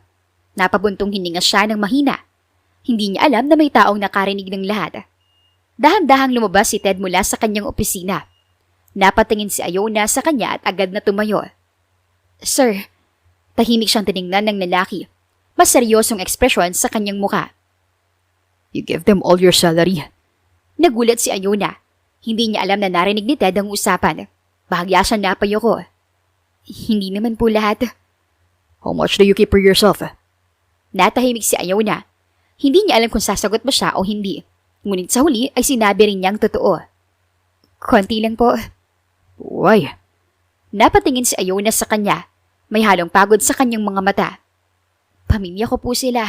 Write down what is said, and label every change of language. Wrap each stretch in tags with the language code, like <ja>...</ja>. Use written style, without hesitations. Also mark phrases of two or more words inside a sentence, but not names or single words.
<tl>Napabuntong hininga siya ng mahina. Hindi niya alam na may taong nakarinig ng lahat. Dahan-dahang lumabas si Ted mula sa kanyang opisina. Napatingin si Iona sa kanya at agad na tumayo. Sir, tahimik siyang tiningnan ng lalaki. Mas seryosong ekspresyon sa kanyang muka.</tl> <en>You give them all your salary.</en> <tl>Nagulat si Iona. Hindi niya alam na narinig ni Ted ang usapan. Bahagya siya napayoko. Hindi naman po lahat.</tl> <en>How much do you keep for yourself?</en> <tl>Natahimik si Iona. Hindi niya alam kung sasagot ba siya o hindi. Ngunit sa huli ay sinabi rin niyang totoo. Konti lang po.</tl> <en>Why?</en> <tl>Napatingin si Iona sa kanya. May halong pagod sa kanyang mga mata. Pamilya ko po sila.</tl>